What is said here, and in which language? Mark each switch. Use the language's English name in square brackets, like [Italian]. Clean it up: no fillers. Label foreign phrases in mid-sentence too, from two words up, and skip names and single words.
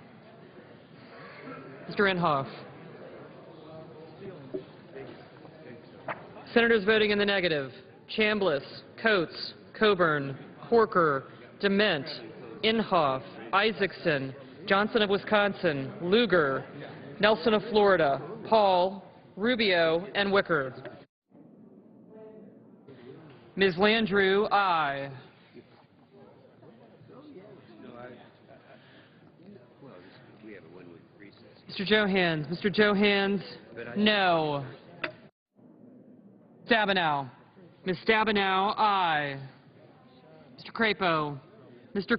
[English] Mr. Inhofe. Senators voting in the negative: Chambliss, Coates, Coburn, Corker, DeMint, Inhofe, Isaacson, Johnson of Wisconsin, Lugar, Nelson of Florida, Paul, Rubio, and Wicker. Ms. Landrieu, aye. Mr. Johans. Mr. Johans, no. Stabenow. Ms. Stabenow, aye. Mr. Crapo. Mr.